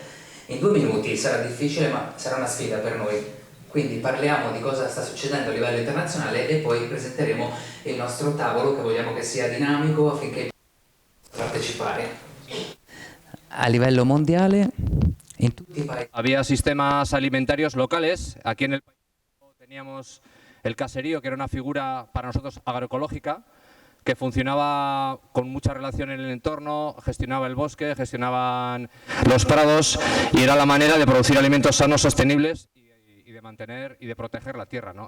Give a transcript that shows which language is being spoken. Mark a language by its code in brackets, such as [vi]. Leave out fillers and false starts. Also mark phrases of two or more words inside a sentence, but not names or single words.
[it] In 2 minuti sarà difficile, ma sarà una sfida per noi. Quindi parliamo di cosa sta succedendo a livello internazionale e poi presenteremo il nostro tavolo, che vogliamo che sia dinamico affinché partecipare. A livello mondiale, en tutti i paesi. [es] Había sistemas alimentarios locales. Aquí en el país teníamos el caserío, que era una figura para nosotros agroecológica, que funcionaba con mucha relación en el entorno, gestionaba el bosque, gestionaban los prados y era la manera de producir alimentos sanos, sostenibles y de mantener y de proteger la tierra, ¿no?